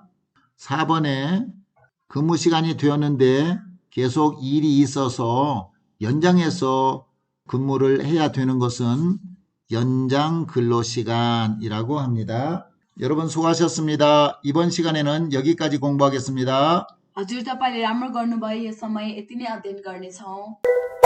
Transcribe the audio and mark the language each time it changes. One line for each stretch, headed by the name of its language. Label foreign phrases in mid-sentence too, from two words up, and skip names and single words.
Korean: 4번에 근무 시간이 되었는데 계속 일이 있어서 연장해서 근무를 해야 되는 것은 연장 근로시간이라고 합니다. 여러분 수고하셨습니다. 이번 시간에는 여기까지 공부하겠습니다.
Nepali: हजुर तपाईँले राम्रो गर्नुभयो। यो समय यति नै अध्ययन गर्नेछौँ।